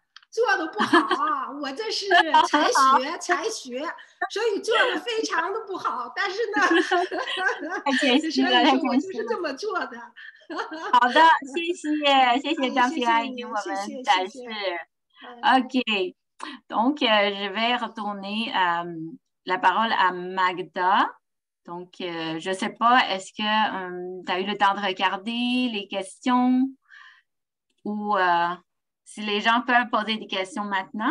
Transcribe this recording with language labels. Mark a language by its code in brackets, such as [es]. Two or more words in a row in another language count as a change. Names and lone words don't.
[zh] 做的不好啊，我这是才学，所以做的非常的不好。但是呢，所以说我就是这么做的。好的，谢谢张平阿姨给我们展示。 [fr] OK, donc je vais retourner la parole à Magda. Donc, je ne sais pas, est-ce que tu as eu le temps de regarder les questions ou si les gens peuvent poser des questions maintenant?